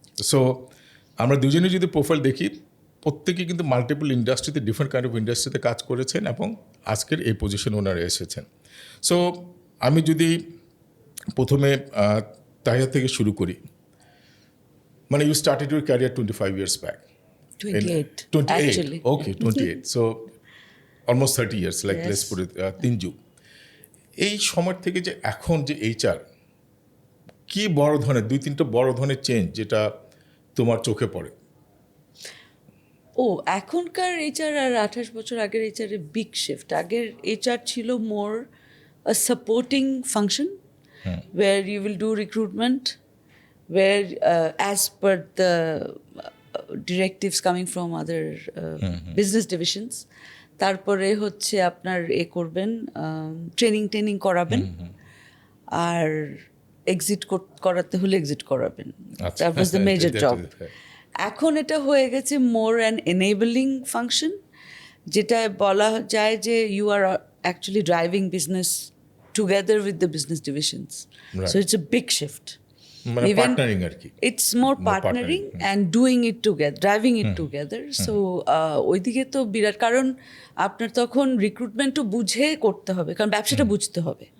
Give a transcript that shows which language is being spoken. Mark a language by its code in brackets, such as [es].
[bn] So আমরা দুজনে যদি প্রোফাইল দেখি, প্রত্যেকে কিন্তু মাল্টিপল ইন্ডাস্ট্রিতে, ডিফারেন্ট কাইন্ড অফ ইন্ডাস্ট্রিতে কাজ করেছেন এবং আজকের এই পজিশনে ওনারা এসেছেন। সো আমি যদি প্রথমে তাহিয়া থেকে শুরু করি, মানে [en] You started your career 25 years back. 28 actually. Okay, 28. So almost 30 years, like yes. Let's put it, [bn] 3 যুগ। এই সময় থেকে যে এখন যে এইচআর, কি বড় ধরনের 2-3টা বড় ধরনের চেঞ্জ যেটা তোমার চোখে পড়ে? এখনকার এইচআর আর 28 বছর আগের এইচআর এর বিগ শিফট। আগের এইচআর ছিল [en] more a supporting function where you will do recruitment, where as per the directives coming from other business divisions, [bn] তারপরে হচ্ছে আপনার করবেন, ট্রেনিং করাবেন, আর এক্সিট করাতে হলে এক্সিট করাবেন। [en] That was the major job. [bn] এখন এটা হয়ে গেছে [en] more an enabling function, [bn] যেটা বলা যায় যে [en] You are actually driving business together with the business divisions. Right. So it's a big shift. [bn] Partnering আর কি। [en] It's more partnering and doing it together, driving it together. [bn] So ওইদিকে তো বিরাট, কারণ আপনার তখন রিক্রুটমেন্টও বুঝে করতে হবে, কারণ ব্যবসাটা বুঝতে হবে।